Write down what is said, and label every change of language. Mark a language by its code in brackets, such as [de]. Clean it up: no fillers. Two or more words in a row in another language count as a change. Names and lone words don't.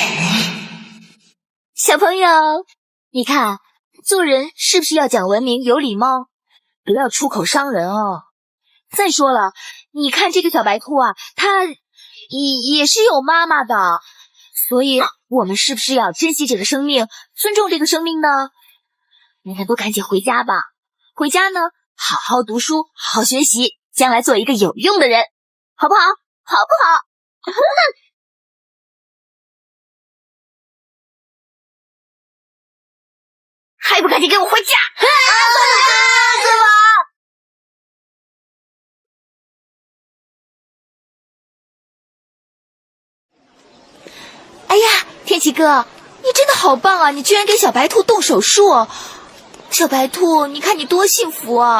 [zh] 小朋友，你看，做人是不是要講文明有禮貌？不要出口傷人哦。再說了，你看這個小白兔啊，它也是有媽媽的，所以我們是不是要珍惜這個生命，尊重這個生命呢？你們都趕緊回家吧。回家呢，好好讀書，好好學習，將來做一個有用的人，好不好？好不好？還不趕緊給我回家！哎呀，天启哥，你真的好棒啊！你居然给小白兔动手術。小白兔，你看你多幸福啊！